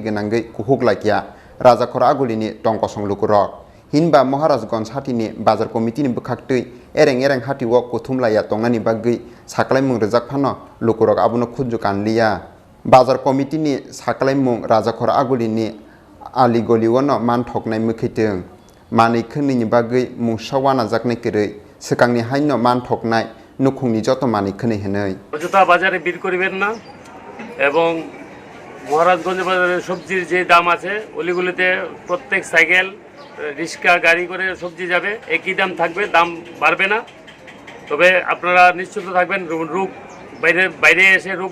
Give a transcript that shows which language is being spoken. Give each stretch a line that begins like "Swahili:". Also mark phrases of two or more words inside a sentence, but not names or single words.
Kok Borok: गोनांगै कुहुगलाइकिया राजाखर आगुलिनि टंकसं लुकरक हिनबा महाराजगंज हातिनि बाजार कमिटिनि बखाक्तै एरें एरें हातिओ कुथुमलाया तंनानि बागै साकलाइ मुं रोजाक फानो लुकरक आबुनो खुनजु कानलिया बाजार कमिटिनि साकलाइ मुं राजाखर आगुलिनि आलि गलिओनो मान ठगनाय मोखैथों मानिखनिनि बागै मुंसावाना जाकनाय केरै सेकांनि हाइनो मान ठगनाय नुखुंनि जत मानिखनि हेनै
Bangla: অযথা বাজারে বীর করিবেন না এবং মহারাজগঞ্জ বাজারে সবজির যে দাম আছে অলিগুলিতে প্রত্যেক সাইকেল রিক্সা গাড়ি করে সবজি যাবে একই দাম থাকবে দাম বাড়বে না তবে আপনারা নিশ্চিত থাকবেন রূপ বাইরে বাইরে এসে রূপ